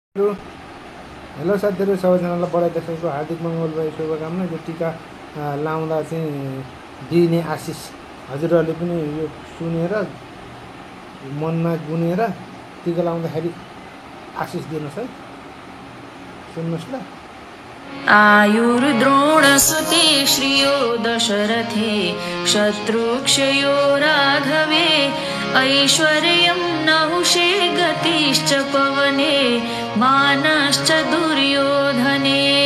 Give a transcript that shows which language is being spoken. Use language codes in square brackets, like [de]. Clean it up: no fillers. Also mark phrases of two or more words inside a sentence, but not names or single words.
[ne] हेलो साथीहरु, सबैजनालाई बडा दशैँको हार्दिक मङ्गलमय शुभकामना। यो टीका लाउँदा चाहिँ दिने आशिष हजुरहरूले पनि यो सुनेर मनमा गुनेर टीका लाउँदाखेरि आशिष दिनुस् है। सुन्नुस् ल। [sa] आयुर्द्रोणसुते श्रियो दशरथे शत्रुक्षयो राघवे ऐश्वर्यं नहुषे गतिश्च पवने मानश्च दुर्योधने